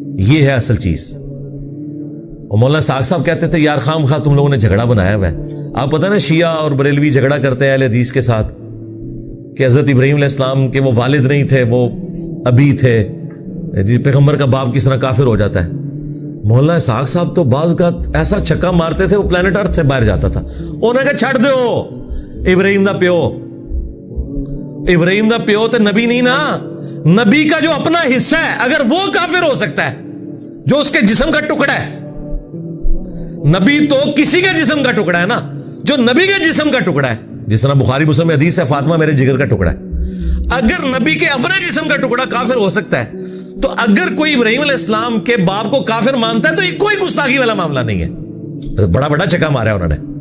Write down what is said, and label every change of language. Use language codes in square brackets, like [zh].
[ur] یہ ہے اصل چیز. اور مولانا ساق صاحب کہتے تھے یار خام خواہ تم لوگوں نے جھگڑا بنایا ہوا ہے. آپ پتہ نا شیعہ اور بریلوی جھگڑا کرتے ہیں اہل حدیث کے ساتھ کہ حضرت ابراہیم علیہ السلام کے وہ والد نہیں تھے، وہ ابھی تھے. جی پیغمبر کا باپ کس طرح کافر ہو جاتا ہے. مولانا اسحاق صاحب تو بعض اوقات ایسا چھکا مارتے تھے وہ پلانٹ ارتھ سے باہر جاتا تھا. [pa] انہوں نے کہا چھڑ دو، ابراہیم دا پیو، ابراہیم دا پیو تے نبی نہیں نا. [ur] نبی کا جو اپنا حصہ ہے اگر وہ کافر ہو سکتا ہے جو اس کے جسم کا ٹکڑا ہے. نبی تو کسی کے جسم کا ٹکڑا ہے نا، جو نبی کے جسم کا ٹکڑا ہے. جس طرح بخاری مسلم میں حدیث ہے فاطمہ میرے جگر کا ٹکڑا ہے. اگر نبی کے اپنے جسم کا ٹکڑا کافر ہو سکتا ہے تو اگر کوئی ابراہیم علیہ السلام کے باپ کو کافر مانتا ہے تو یہ کوئی گستاخی والا معاملہ نہیں ہے. بڑا بڑا چکا مارا انہوں نے.